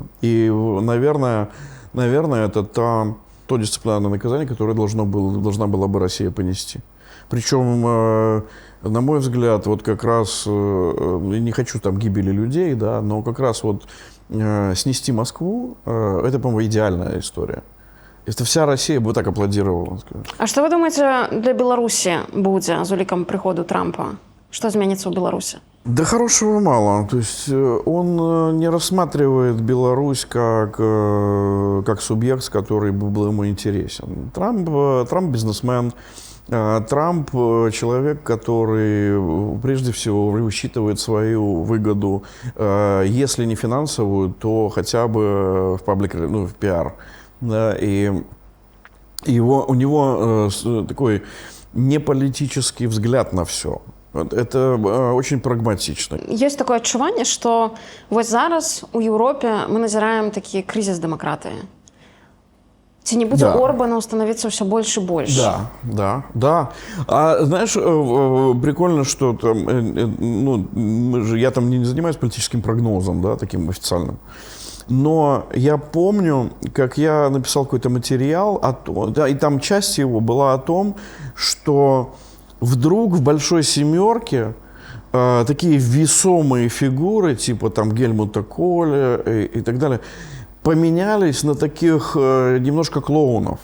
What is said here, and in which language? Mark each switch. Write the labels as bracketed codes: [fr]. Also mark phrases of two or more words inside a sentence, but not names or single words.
[ru] И, наверное, это то дисциплинарное наказание, которое должна была бы Россия понести. Причем, на мой взгляд, вот как раз, не хочу там гибели людей, да, но как раз вот снести Москву, это, по-моему, идеальная история. Это вся Россия бы так аплодировала. [be] А што вы думаеце, для Беларусі будзе з улікам прыходу Трампа? [ru] Что изменится в Беларуси? Да хорошего мало. То есть он не рассматривает Беларусь как субъект, который был ему интересен. Трамп бизнесмен, Трамп человек, который прежде всего высчитывает свою выгоду, если не финансовую, то хотя бы в в пиар. Да, и у него такой неполитический взгляд на все. Это очень прагматично. [be] Есть такое адчуванне, што вось зараз у Еўропе мы назіраем такі крызіс дэмакратыі. Ці не будзе Орбану становіцца ўсё больш і больш? [ru] Да. А знаешь, прикольно, что там, я там не занимаюсь политическим прогнозом, да, таким официальным. Но я помню, как я написал какой-то материал, и там часть его была о том, что вдруг в «Большой семерке» такие весомые фигуры, типа там Гельмута Коля и так далее, поменялись на таких немножко клоунов.